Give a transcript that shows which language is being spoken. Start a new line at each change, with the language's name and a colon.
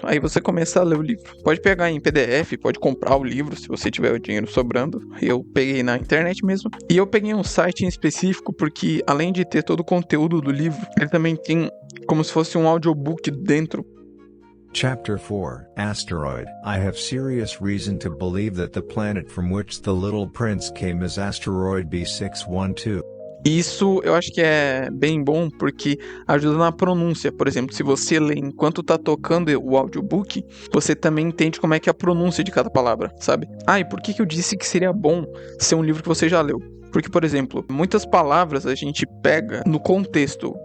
Portuguese: Aí você começa a ler o livro. Pode pegar em PDF, pode comprar o livro se você tiver o dinheiro sobrando. Eu peguei na internet mesmo. E eu peguei um site em específico porque, além de ter todo o conteúdo do livro, ele também tem como se fosse um audiobook dentro.
English: Chapter 4, Asteroid. I have serious reason to believe that the planet from which the Little Prince came is asteroid B612.
Portuguese: Isso eu acho que é bem bom porque ajuda na pronúncia. Por exemplo, se você lê enquanto tá tocando o audiobook, você também entende como é que é a pronúncia de cada palavra, sabe? Ah, e por que eu disse que seria bom ser um livro que você já leu? Porque, por exemplo, muitas palavras a gente pega no contexto.